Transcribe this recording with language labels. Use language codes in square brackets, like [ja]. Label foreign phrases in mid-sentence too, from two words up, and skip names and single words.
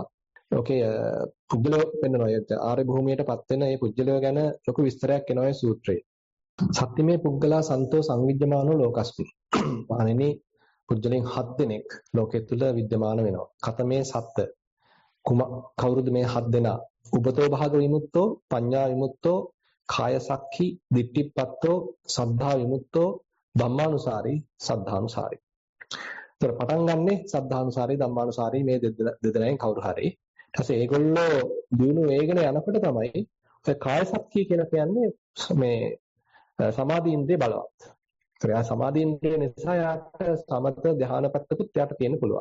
[si] ඕකේ පුද්ගලෝ වෙන්නවා. ආර්ය භූමියටපත් වෙන මේ පුද්ගලයෝ ගැන ලොකු විස්තරයක් එනවා මේ සූත්‍රයේ. [pi] සත්‍යමේ පුද්ගලා සන්තෝ සංවිජ්ජමානෝ ලෝකස්මින්. [si] මහණෙනි පුද්ගලයන් 7 දෙනෙක් ලෝකෙ තුල විද්‍යමාන වෙනවා. [pi] කතමේ සත්ත්‍ය [si] කවුරුද මේ 7 දෙනා? [pi] උපතෝ භාග විමුක්තෝ, පඤ්ඤා විමුක්තෝ, කාය සක්ඛි, දිට්ඨිපත්තෝ, සද්ධා විමුක්තෝ, ධම්මානුසාරී, සද්ධානුසාරී. [si] ඒතර පටන් ගන්නෙ [pi] සද්ධානුසාරී, ධම්මානුසාරී [si] මේ දෙදෙනාෙන් කවුරු හරි. ඊට පස්සේ ඒගොල්ලෝ දිනු වේගන යනකොට තමයි ඔය [pi] කාය සක්ඛි [si] කියලා කියන්නේ මේ සමාධි ඉන්ද්‍රිය බලවත්. ඒතර යා සමාධි ඉන්ද්‍රිය නිසා යාට සමත ධ්‍යාන පැත්තකුත් යාට තියෙන්න පුළුවන්.